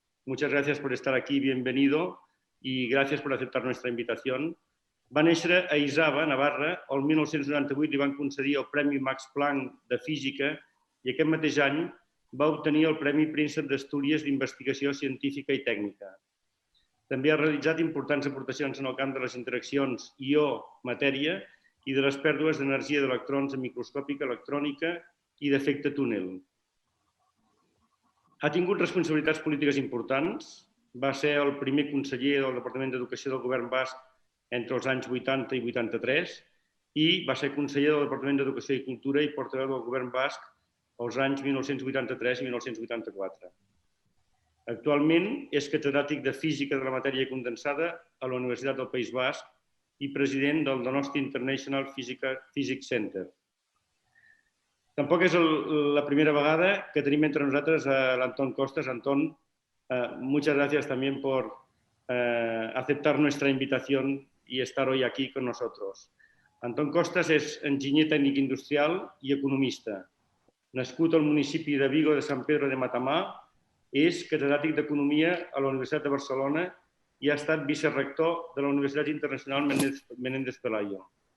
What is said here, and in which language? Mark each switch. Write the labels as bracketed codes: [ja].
[es] Muchas gracias por estar aquí, bienvenido, y gracias por aceptar nuestra invitación. [ca] Va néixer a Isaba, Navarra, el 1998 li van concedir el Premi Max Planck de Física i aquest mateix any va obtenir el Premi Príncep d'Astúries d'Investigació Científica i Tècnica. També ha realitzat importants aportacions en el camp de les interaccions ió-matèria i de les pèrdues d'energia d'electrons en microscòpica electrònica i d'efecte túnel. Ha tingut responsabilitats polítiques importants. Va ser el primer conseller del Departament d'Educació del Govern Basc entre els anys 80 i 83 i va ser conseller del Departament d'Educació i Cultura i portaveu del Govern Basc els anys 1983 i 1984. Actualment és catedràtic de Física de la Matèria Condensada a la Universitat del País Basc i president del Donosti International Physics Center. Tampoc és la primera vegada que tenim entre nosaltres a l'Antón Costas. [es] Antón, muchas gracias también por aceptar nuestra invitación y estar hoy aquí con nosotros. [ca] Antón Costas és enginyer tècnic industrial i economista. Nascut al municipi de Vigo de Sant Pedro de Matamà, és catedràtic d'Economia a la Universitat de Barcelona i ha estat vicerector de la Universitat Internacional Menéndez Pelayo.